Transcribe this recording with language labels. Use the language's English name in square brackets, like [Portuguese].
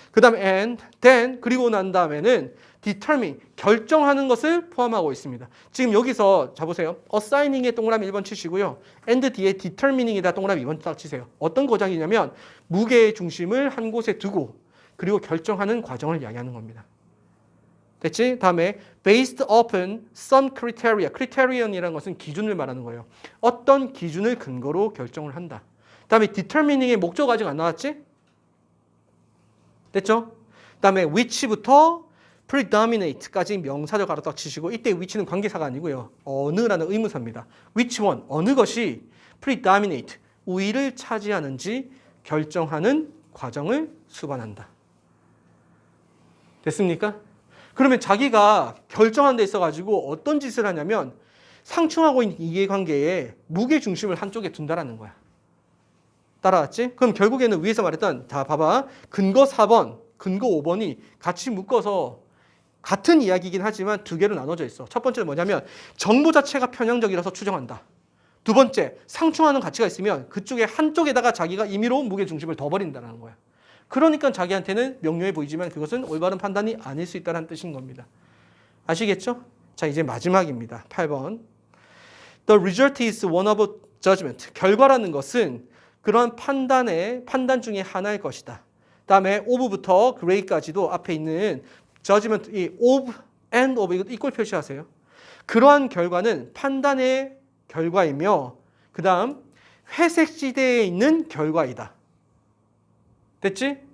[Korean] 그 다음에 and, then, 그리고 난 다음에는 determine, 결정하는 것을 포함하고 있습니다. 지금 여기서 자보세요. assigning에 동그라미 1번 치시고요. and 뒤에 determining에다 동그라미 2번 딱 치세요. 어떤 과정이냐면 무게의 중심을 한 곳에 두고 그리고 결정하는 과정을 이야기하는 겁니다. 됐지? [English] 다음에 based upon some criteria. [Korean] criterion 것은 기준을 말하는 거예요. 어떤 기준을 근거로 결정을 한다. 다음에 determining의 목적 아직 안 나왔지? 됐죠? 다음에 which부터 predominate까지 명사절 가로 딱 치시고 이때 which는 관계사가 아니고요. 어느라는 의문사입니다. which one, 어느 것이 predominate, 우위를 차지하는지 결정하는 과정을 수반한다. 됐습니까? 그러면 자기가 결정하는 데 있어가지고 어떤 짓을 하냐면 상충하고 있는 이해관계에 무게 중심을 한쪽에 둔다라는 거야. 따라왔지? 그럼 결국에는 위에서 말했던 다 봐봐. 근거 4번 근거 5번이 같이 묶어서 같은 이야기이긴 하지만 두 개로 나눠져 있어. 첫 번째는 뭐냐면 정보 자체가 편향적이라서 추정한다. 두 번째, 상충하는 가치가 있으면 그쪽에 한쪽에다가 자기가 임의로 무게 중심을 더 버린다는 거야. 그러니까 자기한테는 명료해 보이지만 그것은 올바른 판단이 아닐 수 있다는 뜻인 겁니다. 아시겠죠? 자, 이제 마지막입니다. 8번. [English] The result is one of judgment. [Korean] 결과라는 것은 그런 판단 중에 하나일 것이다. 다음에 of부터 gray까지도 앞에 있는 judgment, 이 of and of 이거 이꼴 표시하세요. 그러한 결과는 판단의 결과이며 그 다음 회색 지대에 있는 결과이다. 됐지?